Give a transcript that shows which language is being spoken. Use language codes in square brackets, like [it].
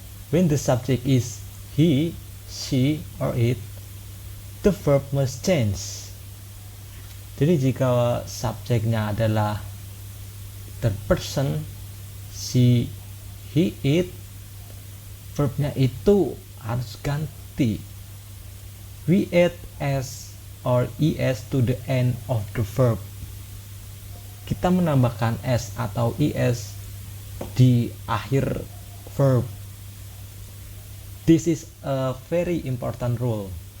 [en] When the subject is he, she, or it, the verb must change. [id] Jadi jika subjeknya adalah third person, she, he, it, verbnya itu harus ganti. [en] We add s or es to the end of the verb. [id] Kita menambahkan s atau es di akhir verb. [en] This is a very important rule.